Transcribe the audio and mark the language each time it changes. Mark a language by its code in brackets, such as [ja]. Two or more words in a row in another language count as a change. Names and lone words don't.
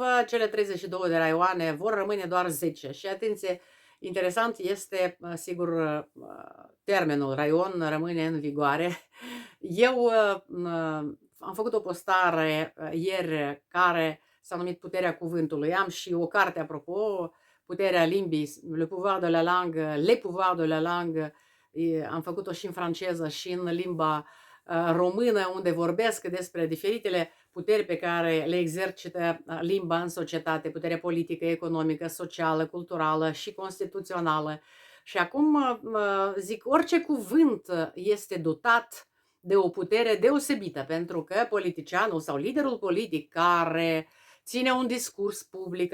[ro] Cele 32 de raioane vor rămâne doar 10 și, atenție, interesant este, sigur, termenul raion rămâne în vigoare. Eu am făcut o postare ieri care s-a numit Puterea Cuvântului. Am și o carte, apropo, Puterea limbii, [fr] Le pouvoir de la langue, Le pouvoir de la langue. [ro] Am făcut-o și în franceză și în limba română, unde vorbesc despre diferitele puteri pe care le exercită limba în societate, putere politică, economică, socială, culturală și constituțională. Și acum zic, orice cuvânt este dotat de o putere deosebită, pentru că politicianul sau liderul politic care ține un discurs public,